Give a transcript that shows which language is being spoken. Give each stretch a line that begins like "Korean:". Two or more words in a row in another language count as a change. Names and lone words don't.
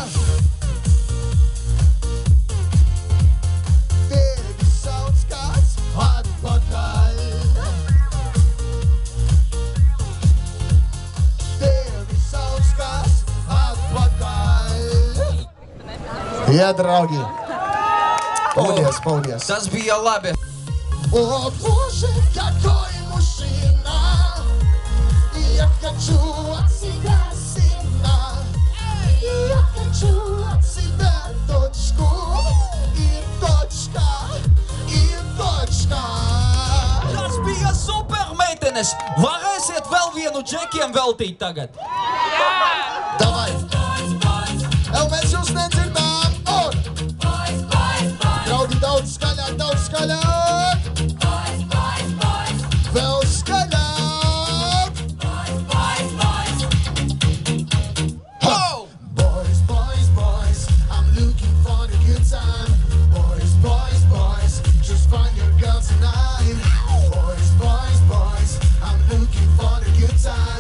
Latvian: Tevi sauc kas atpakaļ. Tevi sauc kas atpakaļ. Jā, draugi. Paldies, paldies. Tas bija labi.
Russian: О, Боже, какой мужчина! Я хочу от себя сына. Я хочу от себя точку. И точка, и точка.
Latvian: Tas bija super, meitenes. Varēsiet vēl vienu džekiem veltīt tagad. Давай! Ел, mēs jūs nedzirdām! Un! Draugi, daudz skaļāk, daudz skaļāk! Vēl skaļāk! Oh!
English: Boys, boys, boys, I'm looking for a good time. Boys, boys, boys, just find your girls tonight. Boys, boys, boys, I'm looking for a good time.